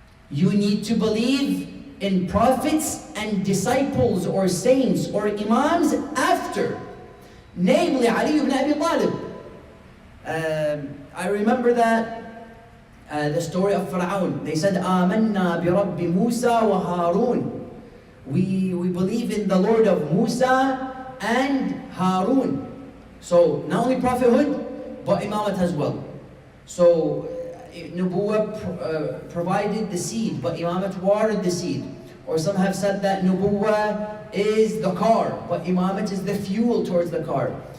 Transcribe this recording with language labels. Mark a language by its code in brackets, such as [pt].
[en] You need to believe in prophets and disciples or saints or imams after. Namely, Ali ibn Abi Talib. I remember that the story of Fir'aun. They said, [ar] آمنا برب موسى وهارون. [en] We believe in the Lord of Musa and Harun. So, not only prophethood, but imamat as well. So, Nubuwwah provided the seed, but imamat watered the seed. Or some have said that Nubuwwah is the car, but imamat is the fuel towards the car.